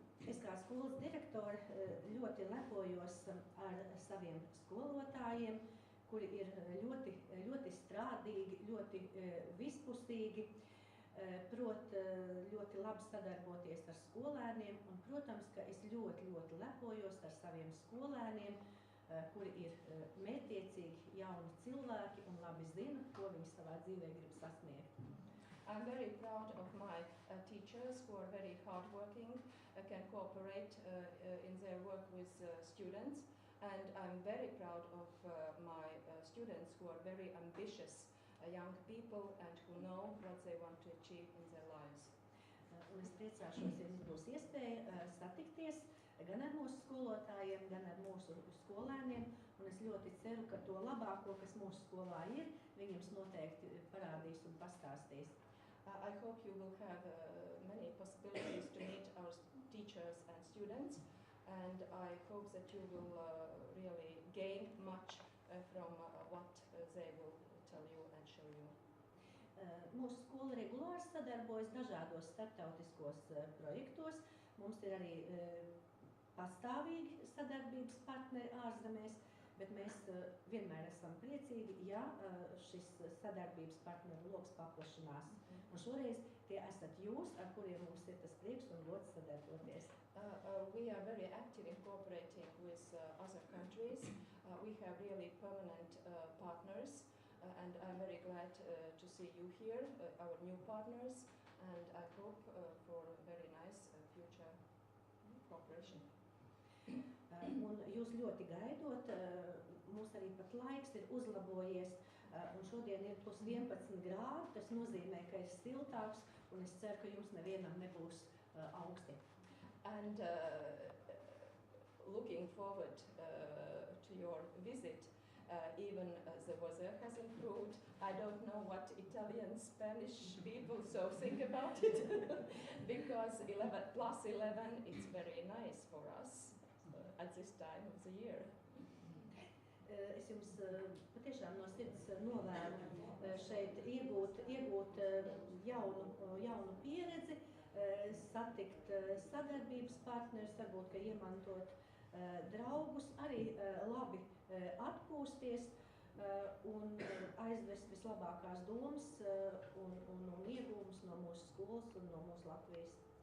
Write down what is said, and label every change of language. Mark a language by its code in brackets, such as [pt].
[lv] Es kā skolas direktori ļoti lepojos ar saviem skolotājiem, kuri ir ļoti strādīgi, ļoti vispusīgi, prot ļoti labi sadarboties ar skolēniem, un, protams, ka es ļoti lepojos ar saviem skolēniem, kuri ir mērķiecīgi jauni cilvēki un labi zina, ko viņi savā dzīvē grib sasniegt. [en] I'm very proud of my teachers who are very hardworking, can cooperate in their work with students, and I'm very proud of my students who are very ambitious young people and who know what they want to achieve in their lives. [lv] Un es priecāšos, ja mums būs iespēja satikties gan ar mūsu skolotājiem, gan ar mūsu skolēniem, un es ļoti ceru, ka to labāko, kas mūsu skolā ir, viņiem noteikti parādīs un pastāstīs. [en] I hope you will have many possibilities to meet our teachers and students, and I hope that you will really gain much from what they will tell you and show you. [lv] Mūsu skola regulāri sadarbojas dažādos starptautiskos projektos. Mums ir arī pastāvīgi sadarbības partneri ārzemēs, bet mēs vienmēr esam priecīgi, ja šis sadarbības partneru loks paplašinās. Un šoreiz tie esat jūs, ar kuriem mums ir tas prieks un gods sadarboties. [en] We are very active in cooperating with other countries. We have really permanent partners, and I'm very glad to see you here, our new partners, and I hope for a very nice future cooperation. [lv] Un jūs ļoti gaidot, mums arī pat laiks ir uzlabojies, un šodien ir plus 11 grādi, tas nozīmē, ka ir siltāks, un es ceru, ka jums nevienam nebūs augsti. [en] And looking forward to your visit, even the weather has improved. I don't know what Italian, Spanish people so think about it, because 11 plus 11, it's very nice for us at this time of the year. [lv] Es jums patiešām no sirds novēlu šeit iegūt jaunu pieredzi, satikt sadarbības partnerus, varbūt, ka iemantot draugus, arī labi atpūsties un aizvest vislabākās domas un iegūmus no mūsu skolas un no mūsu Latvijas.